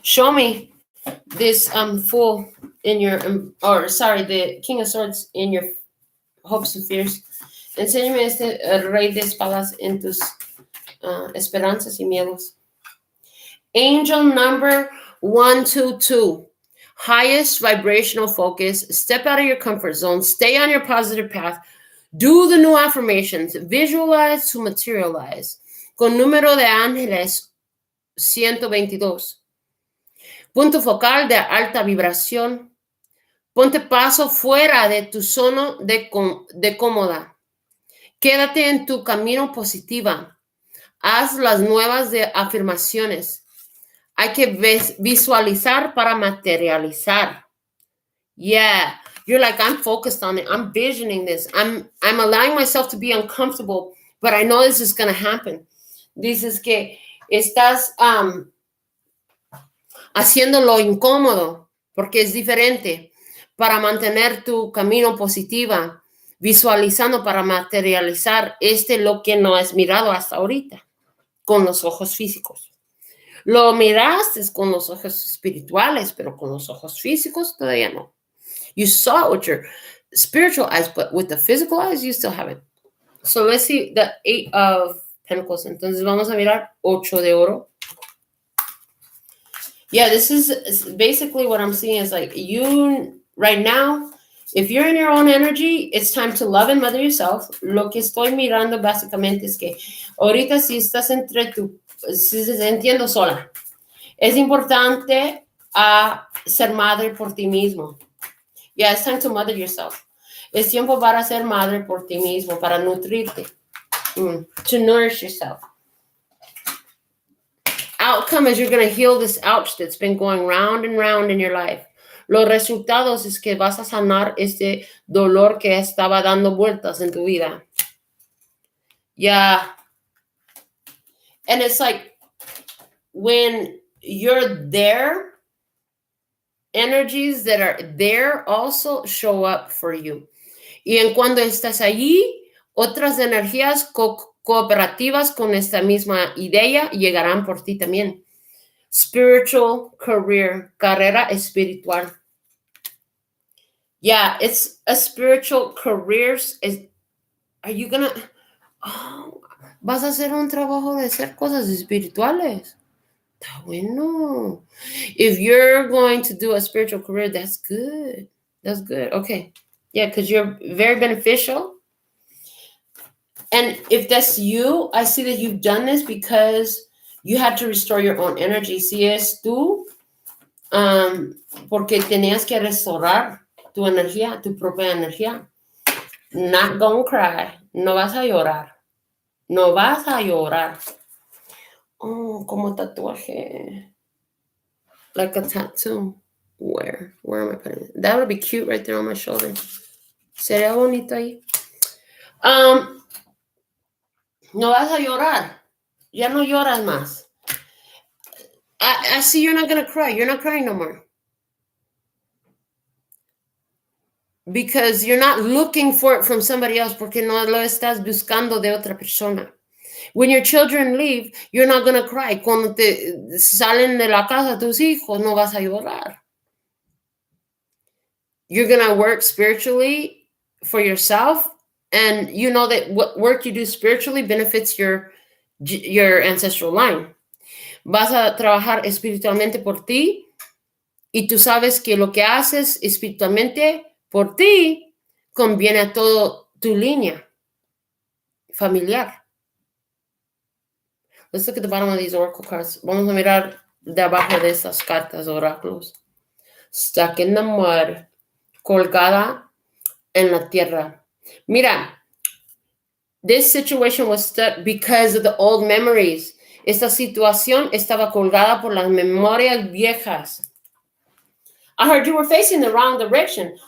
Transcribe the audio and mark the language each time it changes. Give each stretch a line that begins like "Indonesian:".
English: Show me this Fool in your, the King of Swords in your hopes and fears.
Spanish: Enséñame este Rey de Espadas en tus esperanzas y miedos.
English: Angel number 122. Highest vibrational focus. Step out of your comfort zone. Stay on your positive path. Do the new affirmations. Visualize to materialize.
Spanish: Con número de ángeles 122. Punto focal de alta vibración. Ponte paso fuera de tu zona de cómoda. Quédate en tu camino positiva. Haz las nuevas de afirmaciones. Hay que visualizar para materializar.
English: Yeah, you're like, I'm focused on it. I'm visioning this. I'm allowing myself to be uncomfortable, but I know this is going to happen.
Spanish: Dices que estás haciendo lo incómodo porque es diferente para mantener tu camino positiva, visualizando para materializar lo que no has mirado hasta ahorita con los ojos físicos. Lo miraste con los ojos espirituales, pero con los ojos físicos todavía no.
English: You saw it with your spiritual eyes, but with the physical eyes, you still haven't. So let's see the 8 of Pentacles.
Spanish: Entonces vamos a mirar 8 de oro.
English: Yeah, this is basically what I'm seeing is like you right now, if you're in your own energy, it's time to love and mother yourself.
Spanish: Lo que estoy mirando básicamente es que ahorita si estás si se sintiendo sola, es importante ser madre por ti mismo.
English: Yeah, it's time to mother yourself.
Spanish: Es tiempo para ser madre por ti mismo, para nutrirte.
English: To nourish yourself. Outcome is you're going to heal this ouch that's been going round and round in your life.
Spanish: Los resultados es que vas a sanar este dolor que estaba dando vueltas en tu vida.
English: Yeah. And it's like when you're there, energies that are there also show up for you.
Spanish: Y en cuando estás allí, otras energías cooperativas con esta misma idea llegarán por ti también.
English: Spiritual career,
Spanish: carrera espiritual.
English: Yeah, it's a spiritual career. Are you gonna...
Spanish: Oh, vas a hacer un trabajo de hacer cosas espirituales. Está bueno.
English: If you're going to do a spiritual career, that's good. That's good. Okay. Yeah, because you're very beneficial. And if that's you, I see that you've done this because you had to restore your own energy.
Spanish: Si es tú, porque tenías que restaurar tu energía, tu propia energía.
English: Not gonna cry.
Spanish: No vas a llorar. No vas a llorar. Oh, como tatuaje.
English: Like a tattoo. Where am I putting it? That would be cute right there on my shoulder.
Spanish: Sería bonito ahí. No vas a llorar. Ya no lloras más.
English: I see you're not going to cry. You're not crying no more. Because you're not looking for it from somebody else,
Spanish: porque no lo estás buscando de otra persona.
English: When your children leave, you're not going to cry.
Spanish: Cuando te salen de la casa tus hijos, no vas a llorar.
English: You're going to work spiritually for yourself, and you know that what work you do spiritually benefits your ancestral line.
Spanish: Vas a trabajar espiritualmente por ti, y tú sabes que lo que haces espiritualmente por ti conviene a toda tu línea familiar.
English: Let's look at the bottom of these oracle cards.
Spanish: Vamos a mirar de abajo de estas cartas oráculos.
English: Stuck in the mud.
Spanish: Colgada en la tierra.
English: Mira, this situation was stuck because of the old memories.
Spanish: Esta situación estaba colgada por las memorias viejas.
English: I heard you were facing the wrong direction.